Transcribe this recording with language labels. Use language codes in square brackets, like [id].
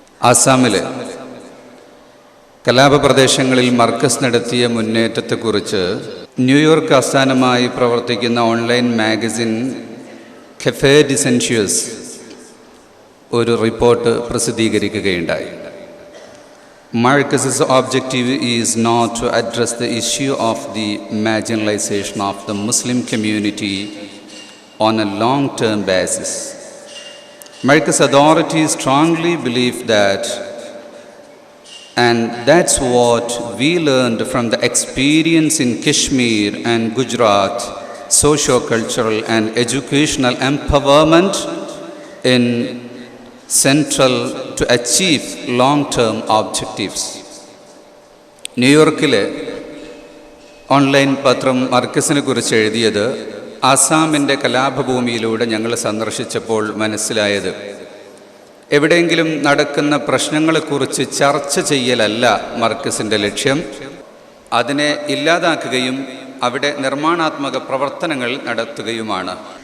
[ml] ആസാമിലെ കലാപ പ്രദേശങ്ങളിൽ മർക്കസ് നടത്തിയ മുന്നേറ്റത്തെക്കുറിച്ച് ന്യൂയോർക്ക് ആസ്ഥാനമായി പ്രവർത്തിക്കുന്ന ഓൺലൈൻ മാഗസിൻ കഫേ ഡിസെൻഷ്യൂസ് ഒരു report പ്രസിദ്ധീകരിക്കുകയുണ്ടായി. [en] Marcus's objective is not to address the issue of the marginalization of the Muslim community on a long-term basis. Marcus authorities strongly believe that, and that's what we learned from the experience in Kashmir and Gujarat, socio-cultural and educational empowerment in central to achieve long-term objectives. [ml] ന്യൂയോർക്കിലെ online പത്രം മർക്കസിനെ കുറിച്ച് എഴുതിയത് ആസാമിൻ്റെ കലാപഭൂമിയിലൂടെ ഞങ്ങൾ സന്ദർശിച്ചപ്പോൾ മനസ്സിലായത് എവിടെയെങ്കിലും നടക്കുന്ന പ്രശ്നങ്ങളെക്കുറിച്ച് ചർച്ച ചെയ്യലല്ല മർക്കസിൻ്റെ ലക്ഷ്യം, അതിനെ ഇല്ലാതാക്കുകയും അവിടെ നിർമ്മാണാത്മക പ്രവർത്തനങ്ങൾ നടത്തുകയുമാണ്.